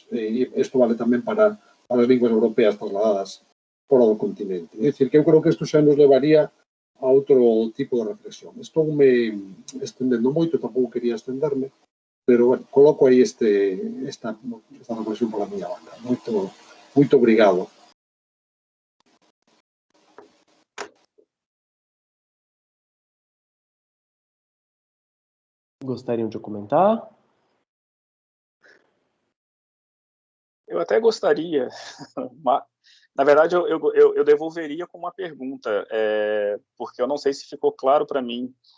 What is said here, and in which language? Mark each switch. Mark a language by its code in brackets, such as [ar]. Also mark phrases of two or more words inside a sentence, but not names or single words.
[gl] E isto vale tamén para as linguas europeas trasladadas fora do continente. É dicir, que eu creo que isto xa nos levaría a outro tipo de reflexión. Estou me estendendo moito, tampouco quería estenderme, pero, bueno, coloco aí esta reflexión pola miña banda. Moito obrigado. [pt] Gostariam de comentar? Eu até gostaria, mas, na verdade, eu devolveria com uma pergunta, porque eu não sei se ficou claro para mim.